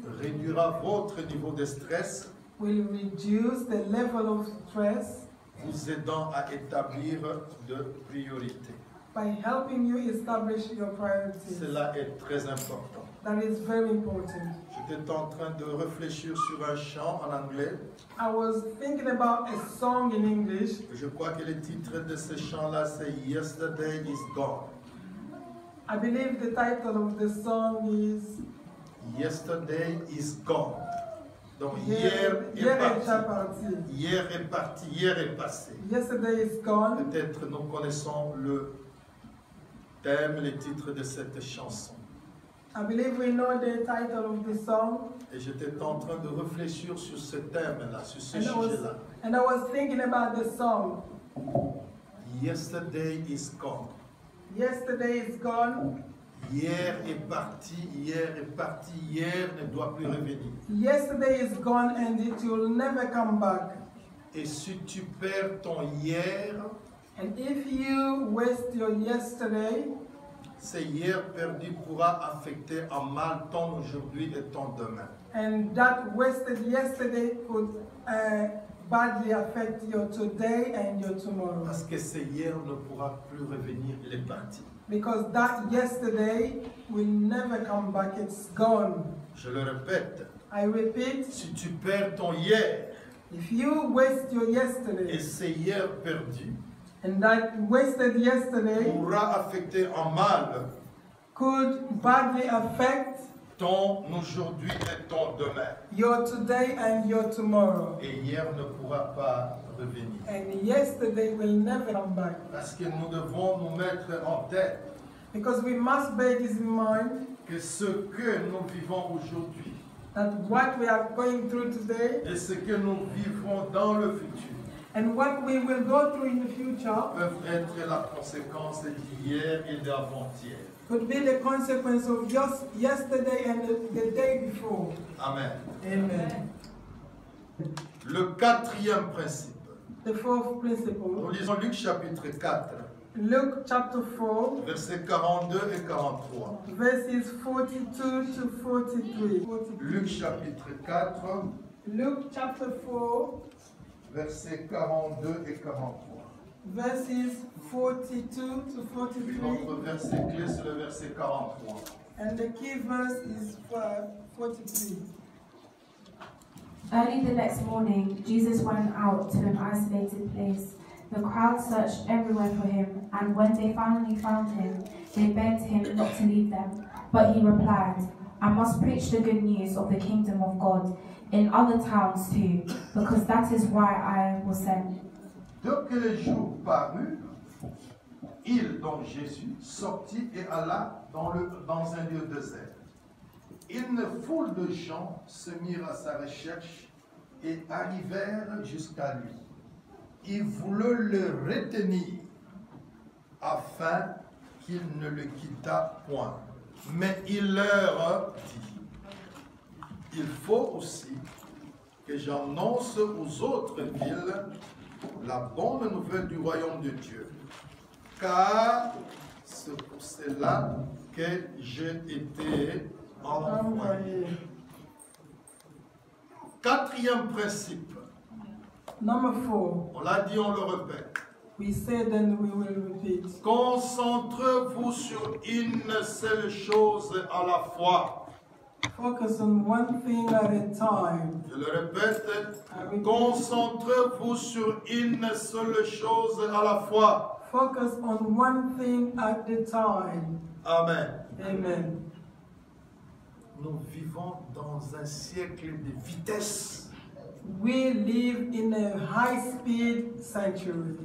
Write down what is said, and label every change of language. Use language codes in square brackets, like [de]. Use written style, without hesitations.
[fr] réduira votre niveau de stress, [en] will reduce the level of stress [fr] vous aidant à établir de priorités. [en] by helping you establish your priorities. [fr] Cela est très important. [en] That is very important. [fr] J'étais en train de réfléchir sur un chant en anglais. [en] I was thinking about a song in English. [fr] Je crois que le titre de ce chant-là, c'est Yesterday is Gone. [en] I believe the title of the song is Yesterday is gone. [fr] Donc hier Hier est est déjà parti. parti. Hier est parti, hier est passé. [en] Yesterday is gone. [fr] Peut-être nous connaissons le thème, le titre de cette chanson. [en] I believe we know the title of the song. [fr] Et j'étais en train de réfléchir sur ce thème-là, sur ce sujet-là. [en] And I was thinking about the song. Yesterday is gone. Yesterday is gone. [fr] Hier est parti, hier est parti, hier ne doit plus revenir. [en] Yesterday is gone and it will never come back. [fr] Et si tu perds ton hier, [en] And if you waste your yesterday, [fr] ce hier perdu pourra affecter en mal ton aujourd'hui et ton demain. [en] and that wasted yesterday could badly affect your today and your tomorrow. [fr] Parce que ce hier ne pourra plus revenir, il est parti. [en] Because that yesterday will never come back, it's gone. [fr] Je le répète, [en] I repeat, [fr] si tu perds ton hier [en] if you waste your [fr] et [en] yesterday, [fr] ce hier perdu [en] and that wasted yesterday [fr] pourra affecter en mal [en] could badly affect [fr] ton aujourd'hui et ton demain. [en] Your today and your tomorrow. [fr] Et hier ne pourra pas revenir. [en] And yesterday will never come back. [fr] Parce que nous devons nous mettre en tête [en] Because we must bear this in mind [fr] que ce que nous vivons aujourd'hui [en] that what we are going through today [fr] et ce que nous vivrons dans le futur [en] and what we will go through in the future [fr] peuvent être la conséquence d'hier et d'avant-hier. [en] could be the consequence of just yesterday and the day before. [fr] Amen. [en] Amen. [fr] Le quatrième principe. [en] The fourth [fr] Nous [en] principle, [fr] lisons Luc chapitre 4, [en] Luke chapter 4, [fr] versets 42 et 43. [en] verses 42 to 43. [fr] Luc chapitre 4, [en] Luke chapter 4, [fr] versets 42 et 43. [en] verses 42 to [fr] Puis [en] 43. [fr] notre verset clé, c'est le verset 43. [en] And the key verse is 43. Early the next morning, Jesus went out to an isolated place. The crowd searched everywhere for him, and when they finally found him, they begged him not to leave them. But he replied, I must preach the good news of the kingdom of God in other towns too, because that is why I was sent. [fr] Dès que les jours parurent, il, donc Jésus, sortit et alla dans un lieu désert. Une foule de gens se mirent à sa recherche et arrivèrent jusqu'à lui. Ils voulaient le retenir afin qu'il ne le quittât point. Mais il leur dit, il faut aussi que j'annonce aux autres villes la bonne nouvelle du royaume de Dieu. Car c'est pour cela que j'ai été envoyé. Quatrième principe. [en] Number 4, [fr] On l'a dit, on le répète. [en] we said and we will repeat. [fr] Concentrez-vous sur une seule chose à la fois. [en] Focus on one thing at a time. [fr] Je le répète. Concentrez-vous sur une seule chose à la fois. [en] Focus on one thing at a time. [fr] Amen. [en] Amen. [fr] Nous vivons dans un siècle de vitesse. [en] We live in a high-speed century.